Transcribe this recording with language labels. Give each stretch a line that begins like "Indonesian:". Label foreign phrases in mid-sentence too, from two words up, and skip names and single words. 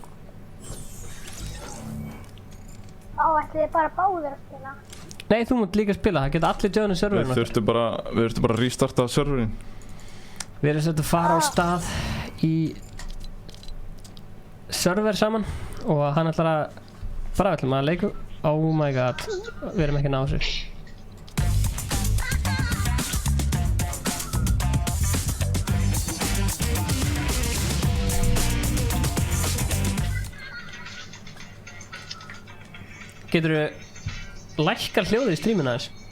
Icelandic: Ætli þið bara báðir að spila? Nei, þú mátt líka spila, það geta allir joina serverinn Við þurftum bara að restarta serverinn. Við erum sett að fara á stað í server saman og hann ætlar að bara við ætlum að leika.
English: Oh my god,
Icelandic: við erum ekki að ná þessu. Geturðu lækkar hljóðið í streaminu aðeins?